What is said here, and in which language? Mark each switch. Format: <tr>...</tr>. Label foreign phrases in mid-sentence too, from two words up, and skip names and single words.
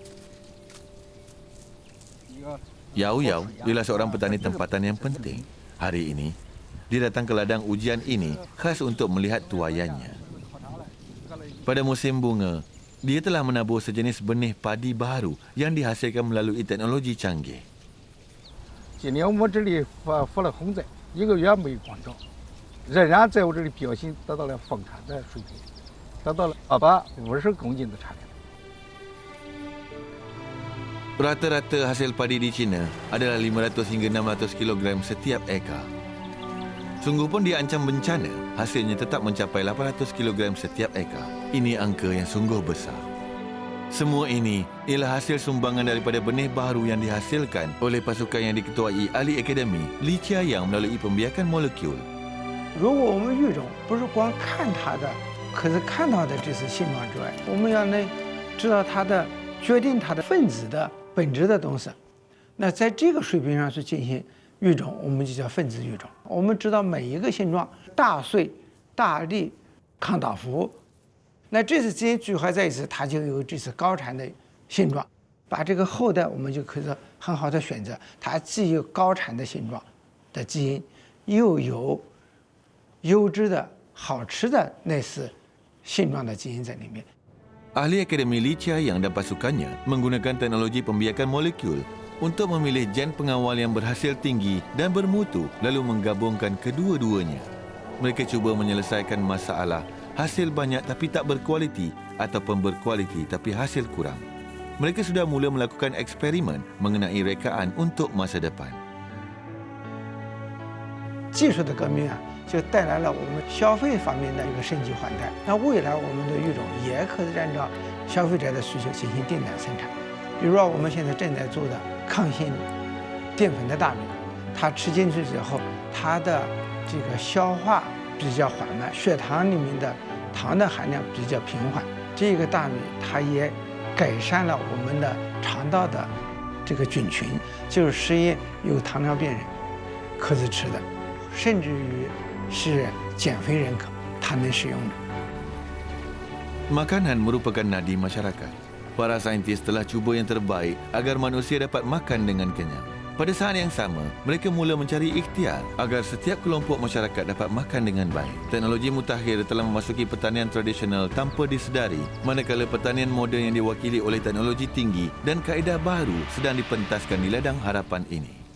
<ms>Yao Yao ialah seorang petani tempatan yang penting. Hari ini, dia datang ke ladang ujian ini khas untuk melihat tuaiannya. Pada musim bunga, dia telah menabur sejenis benih padi baru yang dihasilkan melalui teknologi canggih.</ms> <zh>今年我这里发了洪灾，1个月没光照，仍然在我这里表现得到了丰产的水平，得到了250公斤的产量。</zh> <ms>Rata-rata hasil padi di China adalah 500 hingga 600 kilogram setiap ekar. Sungguh pun diancam bencana, hasilnya tetap mencapai 800 kilogram setiap ekar. Ini angka yang sungguh besar. Semua ini ialah hasil sumbangan daripada benih baru yang dihasilkan oleh pasukan yang diketuai ahli akademi Li Qiayang melalui pembiakan molekul.</ms> <zh>如果我们育种不是光看它的，可是看到的这是性状之外，我们要能知道它的决定它的分子的本质的东西。那在这个水平上去进行育种，我们就叫分子育种。我们知道每一个性状，大穗、大粒、抗倒伏，那这次基因聚合在一起，它就有这次高产的性状。把这个后代我们就可以很好的选择，它既有高产的性状的基因，又有优质的好吃的类似性状的基因在里面。</zh> <ms>Ahli Akademi Li Qiayang dan pasukannya menggunakan teknologi pembiakan molekul untuk memilih gen pengawal yang berhasil tinggi dan bermutu lalu menggabungkan kedua-duanya. Mereka cuba menyelesaikan masalah hasil banyak tapi tak berkualiti ataupun berkualiti tapi hasil kurang. Mereka sudah mula melakukan eksperimen mengenai rekaan untuk masa depan.</ms> <zh>技术的革命啊，就带来了我们消费方面的一个升级换代。那未来我们的育种也可以按照消费者的需求进行定点生产。比如说我们现在正在做的抗性淀粉的大米，它吃进去之后，它的这个消化比较缓慢，血糖里面的糖的含量比较平缓。这个大米它也改善了我们的肠道的这个菌群，就是实验有糖尿病人可以吃的，甚至于是减肥人口，它能使用的。</zh> <ms>Makanan merupakan nadi masyarakat. Para saintis telah cuba yang terbaik agar manusia dapat makan dengan kenyang. Pada saat yang sama, mereka mula mencari ikhtiar agar setiap kelompok masyarakat dapat makan dengan baik. Teknologi mutakhir telah memasuki pertanian tradisional tanpa disedari, manakala pertanian moden yang diwakili oleh teknologi tinggi dan kaedah baru sedang dipentaskan di ladang harapan ini.</ms>